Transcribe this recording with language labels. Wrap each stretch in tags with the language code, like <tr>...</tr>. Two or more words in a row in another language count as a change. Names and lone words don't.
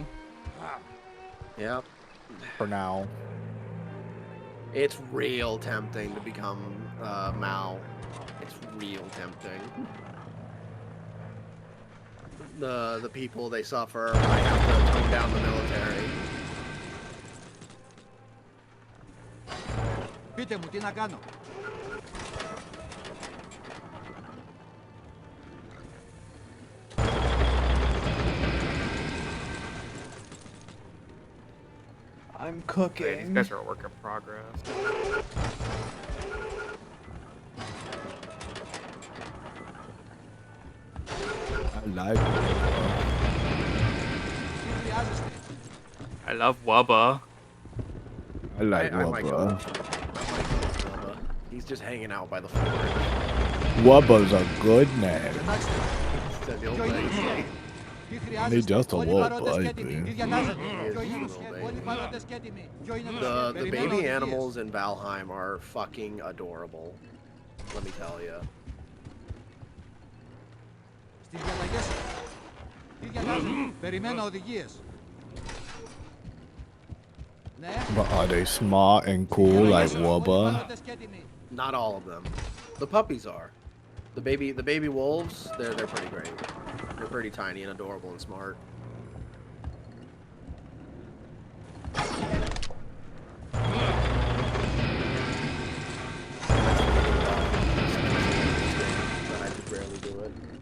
<en>Yep. For now. It's real tempting to become Mao. It's real tempting. The people they suffer. I have to tone down the military.</en> <el>Πείτε μου, τι να κάνω?</el> <en>I'm Wait, these cooking. guys are a work in progress. I like it.</en> <el>Τι χρειάζεστε?</el> <en>I love Wubba. I like I might go. I Wubba. might go with Bubba. He's just hanging out by the forge. Wubba's a good name.</en> <el>Κοιτάξτε,</el> <en>Said the old</en> <el>ποιο είναι το</el> <en>lady.</en> <el>σχέδιο? Τι χρειάζεστε?</el> <en>just a</en> <el>Όλοι</el> <en>little</en> <el>παρόντες και</el> <en>baby.</en> <el>έτοιμοι. Τι διατάζετε?</el> <en>He is</en> <el>Ποιο είναι το</el> <en>a little</en> <el>σχέδιο? Όλοι</el> <en>baby.</en> <el>παρόντες και έτοιμοι. Ποιο είναι το</el> <en>The</en> <el>σχέδιο? Περιμένω</el> <en>baby</en> <el>οδηγίες.</el> <en>animals in Valheim are fucking adorable. Let me tell you.</en> <el>Στις διαταγές σας. Τι διατάζετε? Περιμένω οδηγίες. Ναι.</el> <en>But are they smart and cool like</en> <el>Όλοι</el> <en>Wubba?</en> <el>παρόντες και έτοιμοι.</el> <en>Not all of them. The puppies are. The baby wolves, they're pretty great. They're pretty tiny and adorable and smart. But I just rarely do it.</en>